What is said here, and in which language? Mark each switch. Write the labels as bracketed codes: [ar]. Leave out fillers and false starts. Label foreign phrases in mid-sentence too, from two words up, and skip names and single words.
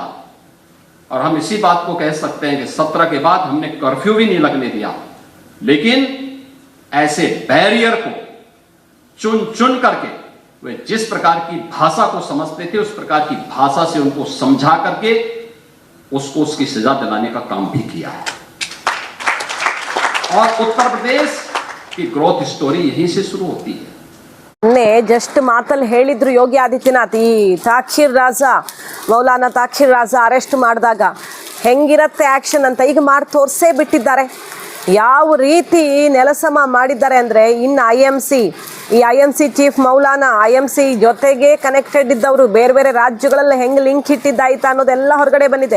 [hi] और हम इसी बात को कह सकते हैं कि 17 के बाद हमने कर्फ्यू भी नहीं लगने दिया, लेकिन ऐसे बैरियर को चुन चुन करके वे जिस प्रकार की भाषा को समझते थे उस प्रकार की भाषा से उनको समझा करके उसको उसकी सजा दिलाने का काम भी किया है। और उत्तर प्रदेश की [en] growth story [hi] यहीं से शुरू होती है। [kn] ಜಸ್ಟ್ ಮಾತಲ್ಲಿ ಹೇಳಿದ್ರು ಯೋಗಿ ಆದಿತ್ಯನಾಥ್, ಈ ತಾಖೀರ್ ರಾಜಾ, ಮೌಲಾನಾ ತಾಖೀರ್ ರಾಜಾ ಅರೆಸ್ಟ್ ಮಾಡಿದಾಗ ಹೆಂಗಿರತ್ತೆ ಆಕ್ಷನ್ ಅಂತ ಈಗ ಮಾಡಿ ತೋರಿಸೇ ಬಿಟ್ಟಿದ್ದಾರೆ. ಯಾವ ರೀತಿ ನೆಲಸಮ ಮಾಡಿದ್ದಾರೆ ಅಂದರೆ, ಇನ್ನು IMC ಈ IMC ಚೀಫ್ ಮೌಲಾನಾ IMC ಜೊತೆಗೆ ಕನೆಕ್ಟೆಡ್ ಇದ್ದವರು ಬೇರೆ ಬೇರೆ ರಾಜ್ಯಗಳಲ್ಲಿ ಹೆಂಗೆ ಲಿಂಕ್ ಇಟ್ಟಿದ್ದಾಯ್ತಾ ಅನ್ನೋದೆಲ್ಲ ಹೊರಗಡೆ ಬಂದಿದೆ.